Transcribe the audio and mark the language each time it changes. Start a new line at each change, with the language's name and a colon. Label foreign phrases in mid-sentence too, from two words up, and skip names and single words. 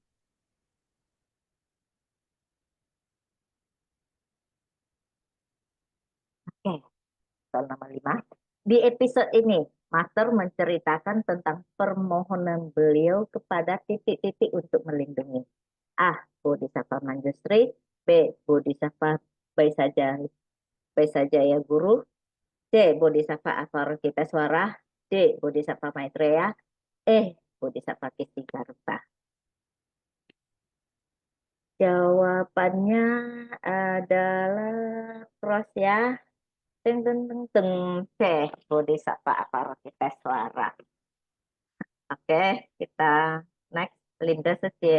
Indonesian: Oke, soal nomor 5. Di episode ini, Master menceritakan tentang permohonan beliau kepada titik-titik untuk melindungi. A. Bodhisattva Manjusri. B. Bodhisattva Baisajaya Guru. C. Bodhisattva Avalokitesvara. D. Bodhisattva Maitreya. E. Bodhisattva Kistigarta. Jawabannya adalah cross ya. Teng teng teng teng. C. Bodhisattva Avalokitesvara. Oke, kita next. Linda Suci.